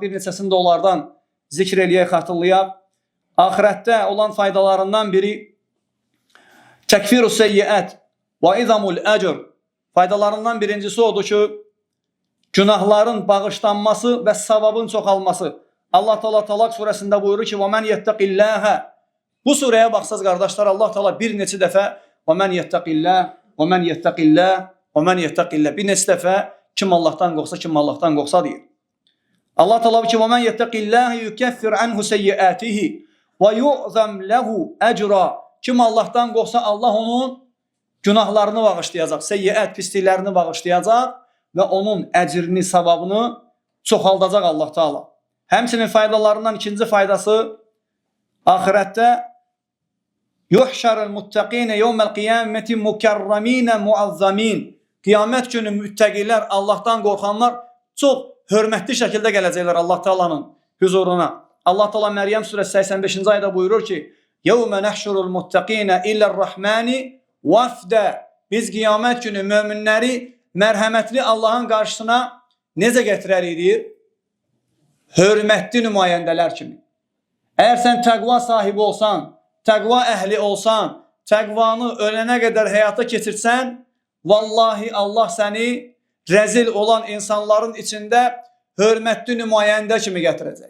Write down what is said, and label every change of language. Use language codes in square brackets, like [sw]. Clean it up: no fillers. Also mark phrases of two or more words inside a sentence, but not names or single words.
[az] Bir neçəsini də onlardan zikr eləyək, xatırlayaq. Axirətdə olan faydalarından biri [ar] تكفير السيئات وإعظام الأجر. [az] Faydalarından birincisi odur ki, günahların bağışlanması və savabın çoxalması. Allah Teala Talaq surəsində buyurur ki, [ar] وَمَنْ يَتَّقِ اللّٰهَ. [az] Bu surəyə baxsaz qardaşlar, Allah Teala bir neçə dəfə [ar] وَمَنْ يَتَّقِ اللّٰهَ وَمَنْ يَتَّقِ اللّٰهَ وَمَنْ يَتَّقِ اللّٰهَ. [az] Bir neçə dəfə kim Allahdan qorxsa, kim Allahdan qorxsa deyir. Allah Teala ki, [ar] وَمَنْ يَتَّقِ اللّٰهَ يُكَفِّرْ عَنْهُ سَيِّئَاتِهِ وَيُعْظَمْ لَهُ أَجْرًا. [az] Kim Allahdan qorxsa, Allah onun günahlarını bağışlayacaq, seyyiət, pisliklərini bağışlayacaq və onun əcrini, savabını çoxaldacaq Allah Teala. Həmçinin faydalarından ikinci faydası, axirətdə [ar] يحشر المتقين يوم القيامة مكرمين معظمين. [az] Qiyamət günü müttəqilər, Allahdan qorxanlar çox hörmətli şəkildə gələcəklər Allah Teala'nın huzuruna. Allah Teala Məryəm surəsi 85-ci ayədə buyurur ki: [ar] "يوم نحشر المتقين إلى الرحمن وفدا." [az] Biz qiyamət günü möminləri mərhəmətli Allahın qarşısına necə gətirərik? Hörmətli nümayəndələr kimi. Əgər sən təqva sahibi olsan, təqva əhli olsan, təqvanı ölənə qədər həyata keçirsən, vallahi Allah səni rəzil olan insanların içində hörmətli nümayəndə kimi gətirəcək.